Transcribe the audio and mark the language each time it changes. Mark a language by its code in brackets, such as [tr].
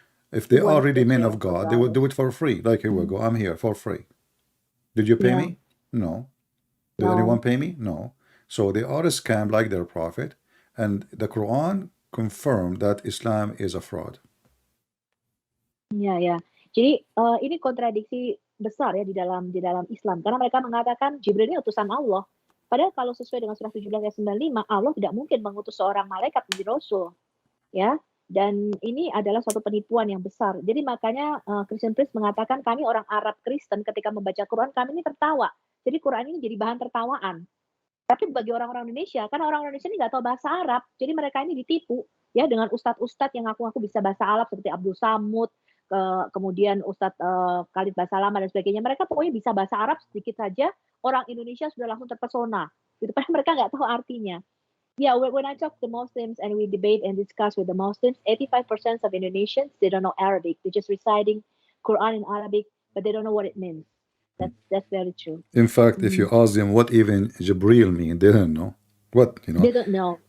[en] If they are really men of God, they would do it for free. Like, here we go, I'm here for free. Did you pay me? No. Did anyone pay me? No. So they are a scam like their prophet, and the Quran confirmed that Islam is a fraud. [id] Ya. Jadi ini kontradiksi besar ya di dalam Islam, karena mereka mengatakan Jibril ini utusan Allah. Padahal kalau sesuai dengan surah 17 ayat 95, Allah tidak mungkin mengutus seorang malaikat menjadi rasul. Ya. Dan ini adalah suatu penipuan yang besar. Jadi makanya Christian Priest mengatakan kami orang Arab Kristen ketika membaca Quran kami ini tertawa. Jadi Quran ini jadi bahan tertawaan. Tapi bagi orang-orang Indonesia, karena orang Indonesia ini nggak tahu bahasa Arab, jadi mereka ini ditipu ya dengan ustadz-ustadz yang ngaku-ngaku bisa bahasa Arab seperti Abdul Samud, kemudian Ustadz Khalid Basalamah dan sebagainya. Mereka pokoknya bisa bahasa Arab sedikit saja, orang Indonesia sudah langsung terpesona. Gitu, padahal mereka nggak tahu artinya. [en] Yeah, when I talk to Muslims and we debate and discuss with the Muslims, 85% of Indonesians, they don't know Arabic. They're just reciting Quran in Arabic, but they don't know what it means. That's very true. In fact, if you Mhm. ask them what even Jibril mean, they don't know. What, They don't know